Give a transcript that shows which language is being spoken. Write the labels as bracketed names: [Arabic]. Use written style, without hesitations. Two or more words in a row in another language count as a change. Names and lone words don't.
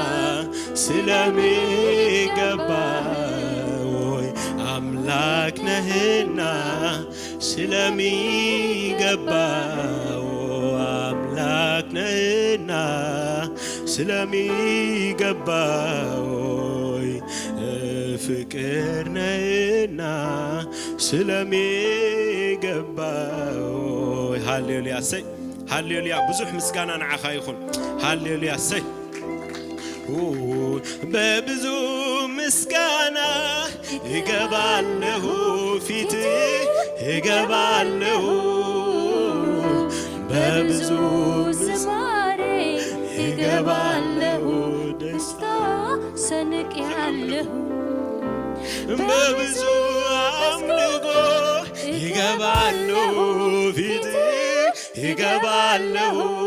[Amharic] ስለሚገባህ አምላክ ነህና ስለሚገባህ አምላክ ነህና ስለሚገባህ ፍቅር ነህና [Tigrinya] ስለሚገባህ ሃሌሉያ ሰይ ሃሌሉያ ብዙሕ ምስጋና ንዓኻ ይኹን ሃሌሉያ ሰይ [Amharic] በብዙ ምስጋና እገባለሁ ፊት እገባለሁ በብዙ ዝማሬ እገባለሁ ደስታ ሰንቄአለሁ በብዙ አምልኮ እገባለሁ ፊት እገባለሁ